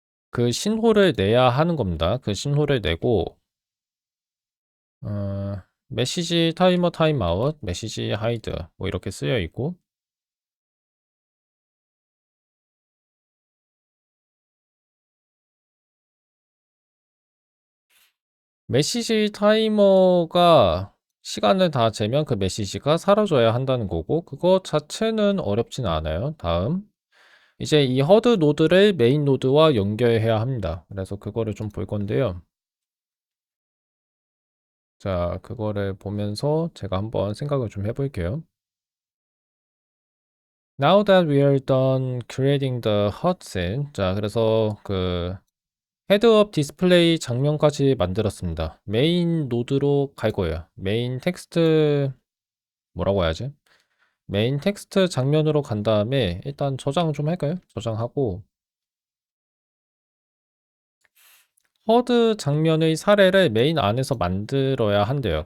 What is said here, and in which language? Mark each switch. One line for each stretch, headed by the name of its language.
Korean: 그 신호를 내야 하는 겁니다. 그 신호를 내고, 메시지 타이머 타임아웃, 메시지 하이드, 뭐 이렇게 쓰여 있고, 메시지 타이머가 시간을 다 재면 그 메시지가 사라져야 한다는 거고, 그거 자체는 어렵진 않아요. 다음. 이제 이 허드 노드를 메인 노드와 연결해야 합니다. 그래서 그거를 좀 볼 건데요. 자, 그거를 보면서 제가 한번 생각을 좀 해볼게요.
English: Now that we are done creating the hot scene.
Korean: 자, 그래서 그 헤드업 디스플레이 장면까지 만들었습니다. 메인 노드로 갈 거예요. 메인 텍스트 뭐라고 해야지? 메인 텍스트 장면으로 간 다음에 일단 저장 좀 할까요? 저장하고 허드 장면의 사례를 메인 안에서 만들어야 한대요.